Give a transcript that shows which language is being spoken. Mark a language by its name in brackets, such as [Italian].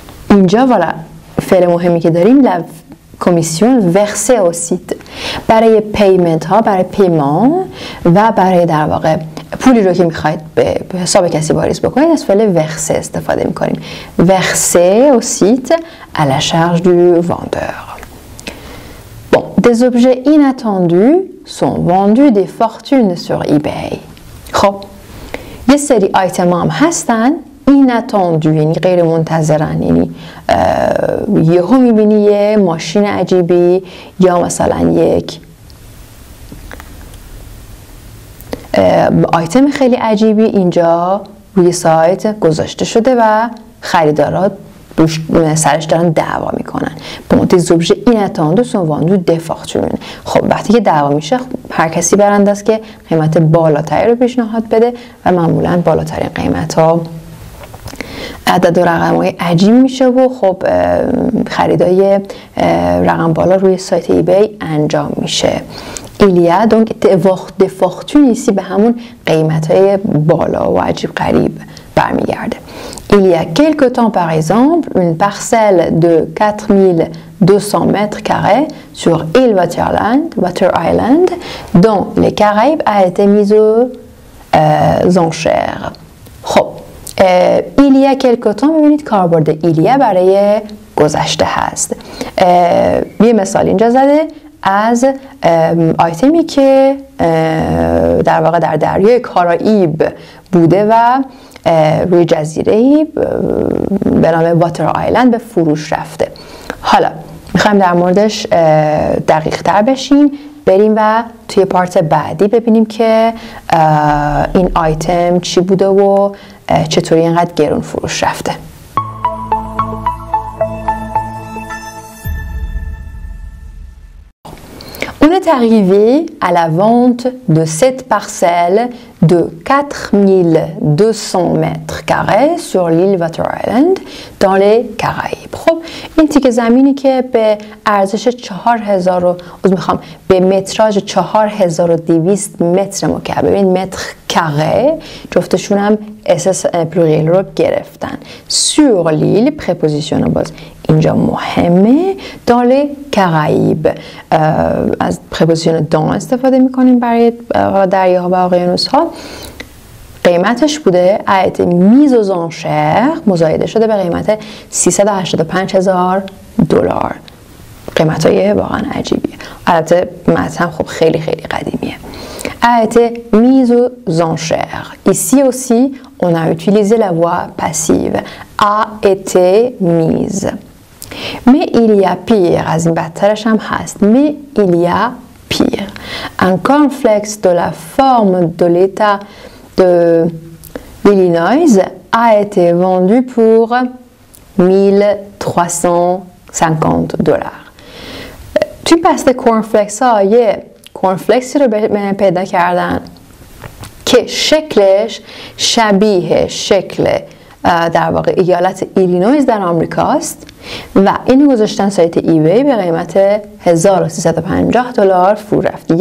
[Persian] اینجا والا فعل مهمی که داریم، [French] لا کمیسیون ورسه او سیت. [Persian] برای پیمنت ها، برای پیمان و برای در واقع پولی رو که میخواید به حساب کسی واریز بکنید از فعل ورسه استفاده میکنیم. [French] ورسه au site à la charge du vendeur. Bon, des objets inattendus sont vendus des fortunes sur eBay. [Persian] خب یه سری آیتم هم هستن inattendu، یعنی غیر منتظرن، یعنی یهو میبینی یه ماشین عجیبی یا مثلا یک آیتم خیلی عجیبی اینجا روی سایت گذاشته شده و خریدارا سرش دارن دعوا میکنن. [French] Bon, des objets inattendus sont vendus des fortunes. [Persian] خب وقتی که دعوا میشه هر کسی برنده است که قیمت بالاتری رو پیشنهاد بده و معمولا بالاترین قیمت ها عدد و رقم های عجیب میشه و خب خریدای رقم بالا روی سایت ایبی انجام میشه. [French] Il y a donc des fortunes ici [Persian] به همون قیمت های بالا و عجیب غریب برمیگرده. [French] Il y a quelque temps par exemple une parcelle de 4200 mètres carrés sur île Water Island dans les Caraïbes a été mise aux enchères. [Persian] خب [French] il y a quelque temps [Persian] میبینید کاربرد ایلیا برای گذشته هست. یه مثال اینجا زده از آیتمی که در واقع در دریای کارائیب بوده و روی جزیره‌ای به نام واتر آیلند به فروش رفته. حالا میخوایم در موردش دقیق تر بشیم، بریم و توی پارت بعدی ببینیم که این آیتم چی بوده و چطوری اینقدر گرون فروش رفته. [French] On est arrivé à la vente de cette parcelle de 4200 mètres carrés sur l'île Water Island dans les Caraïbes. [Persian] خب این تیکه زمینی که به ارزش 4000 به متراژ 4200 متر مکعب، ببینید متر کاره، جفتشون هم اساس پلوریل رو گرفتن. [French] sur l'île [Persian] پرپوزیشن باز اینجا مهمه. [French] dans les Caraïbes [Persian] از پرپوزیشن dans استفاده میکنیم برای دریاها و اقیانوس ها. قیمتش بوده [French] a été mise aux enchères، [Persian] مزایده شده به قیمت $385,000. قیمت های واقعا عجیبیه. البته متن خب خیلی خیلی قدیمیه. [French] a été mise aux enchères. Ici aussi, on a utilisé la voix passive. A été mise. Mais il y a pire. [Persian] از این بدترش هم هست. [French] Mais il y a pire. Un cornflakes de la forme de l'état de l'Illinois a été vendu pour $1,350. [Persian] توی پست کورنفلکس ها یه کورنفلکسی رو پیدا کردن که شکلش شبیه شکل در واقع ایالت ایلینویز در آمریکاست و اینو گذاشتن سایت ایبی به قیمت $1,350 فرو رفت.